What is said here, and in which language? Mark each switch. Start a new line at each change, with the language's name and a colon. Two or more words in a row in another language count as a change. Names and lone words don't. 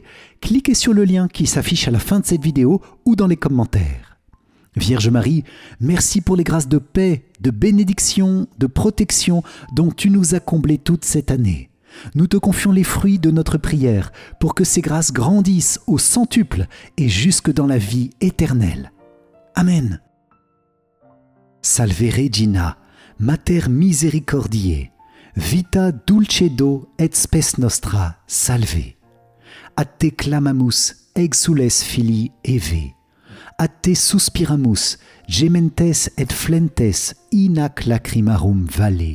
French: Cliquez sur le lien qui s'affiche à la fin de cette vidéo ou dans les commentaires. Vierge Marie, merci pour les grâces de paix, de bénédiction, de protection dont tu nous as comblés toute cette année. Nous te confions les fruits de notre prière pour que ces grâces grandissent au centuple et jusque dans la vie éternelle. Amen.
Latin: Salve Regina, Mater misericordiae, vita dulcedo et spes nostra, salve. A te clamamus, exules filii Eve. A te suspiramus, gementes et flentes, in ac lacrimarum vale.